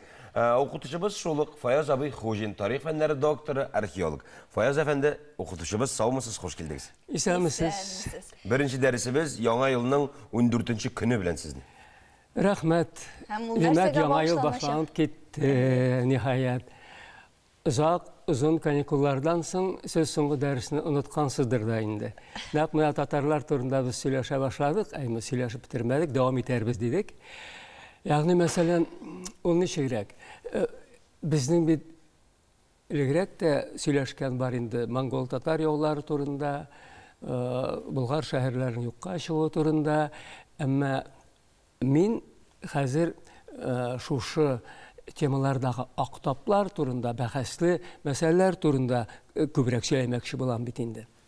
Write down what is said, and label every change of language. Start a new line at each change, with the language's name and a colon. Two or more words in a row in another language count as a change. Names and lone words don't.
Tatar: Укытучыбыз шулык Фаяз абый Хуҗин, тарих фәннәре докторы, археолог. Фаяз әфәнде, укытучыбыз, саумысыз, хош килдегез. Исәнмесез. 1нче дәресебез яңа елның 14нче көне белән сезне. Рәхмәт. Димәк, яңа ел башланып китте, ниһаят. Uzun kanikulardan soң siz соңгы дәресне оныткансыздыр да инде. Нәкъ менә татарлар турында без сөйләшә башладык, әмма сөйләшеп бетермәдек, дәвам итәрбез дидек. Ягъни мәсәлән, ул ничегрәк? Безнең бит элегрәк тә сөйләшкән бар инде монгол татар яулары турында, Болгар шәһәрләренең юкка чыгуы турында, әмма мин хәзер шушы темалардагы актаплар турында, бәхәсле мәсьәләләр турында күбрәк сөйләмәкче булам бит инде.